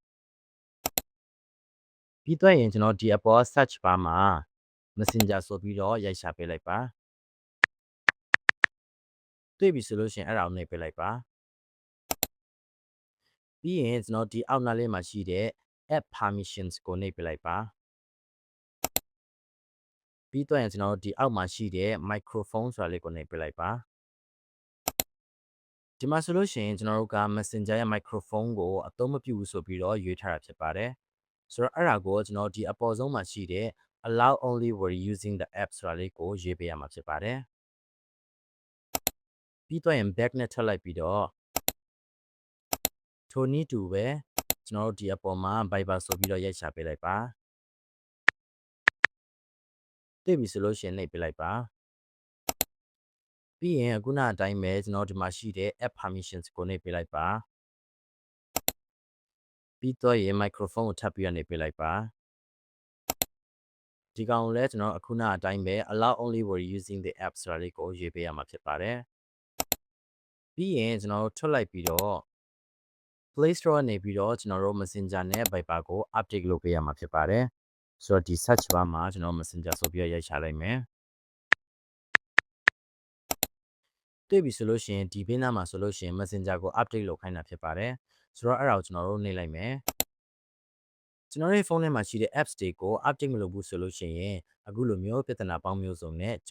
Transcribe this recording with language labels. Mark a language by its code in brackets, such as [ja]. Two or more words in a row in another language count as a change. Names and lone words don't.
[my] ပြီးတော့ရင်ကျွန်တော်ဒီအပေါ် [en] search bar [my] မှာ messenger ဆိုပြီးတော့ရိုက်ရှာပေးလိုက်ပါတွေ့ပြီဆိုလို့ရှိရင်အဲ့ဒါကိုနှိပ်ပေးလိုက်ပါပြီးရင်ကျွန်တော်ဒီအောက်နားလေးမှာရှိတဲ့ [en] app permissions [my] ကိုနှိပ်ပေးလိုက်ပါပြီးတော့ရင်ကျွန်တော်ဒီအောက်မှာရှိတဲ့ microphone ဆိုတာလေးကိုနှိပ်ပေးလိုက်ပါ ဒီမှာဆိုလို့ရှိရင်ကျွန်တော်တို့က Messenger ရဲ့ microphone ကိုအသုံးမပြုဘူးဆိုပြီးတော့ရွေးထားတာဖြစ်ပါတယ်ဆိုတော့အဲ့ဒါကိုကျွန်တော်ဒီအပေါ်ဆုံးမှာရှိတဲ့ [en] allow only when using the app [my] ဆိုတာလေးကိုရွေးပေးရမှာဖြစ်ပါတယ်ပြီးတော့ရင် back နဲ့ထပ်လိုက်ပြီးတော့ ထိုနည်းတူပဲကျွန်တော်တို့ဒီအပေါ်မှာ Viber ဆိုပြီးတော့ရိုက်ရှာပေးလိုက်ပါတွေ့ပြီဆိုလို့ရှိရင်နှိပ်ပေးလိုက်ပါပြီးရင်အခုနအတိုင်းပဲကျွန်တော်ဒီမှာရှိတဲ့ [en] app permissions [my] ကိုနှိပ်ပေးလိုက်ပါ ပြီးတော့ရင် microphone ကိုထပ်ပြီးတော့နှိပ်ပေးလိုက်ပါဒီကောင်လည်းကျွန်တော်အခုနအတိုင်းပဲ [en] allow only when using the app [my] ဆိုတာလေးကိုရွေးပေးရမှာဖြစ်ပါတယ်ပြီးရင်ကျွန်တော်ထွက်လိုက်ပြီးတော့ Play Store နေပြီးတော့ကျွန်တော်တို့ Messenger နဲ့ Viber ကို update လုပ်ပေးရမှာဖြစ်ပါတယ်ဆိုတော့ဒီ [en] search bar [my] မှာကျွန်တော် Messenger ဆိုပြီးရိုက်ရှာလိုက်မယ် တွေ့ပြီဆိုလို့ရှိရင်ဒီဘေးနားမှာဆိုလို့ရှိရင် Messenger ကို update လုပ်ခိုင်းတာဖြစ်ပါတယ်ဆိုတော့အဲ့ဒါကိုကျွန်တော်တို့နှိပ်လိုက်မယ်ကျွန်တော်ရဲ့ဖုန်းထဲမှာရှိတဲ့ apps တွေကို update မလုပ်ဘူးဆိုလို့ရှိရင်အခုလိုမျိုးပြဿနာပေါင်းမျိုးစုံနဲ့ကြုံ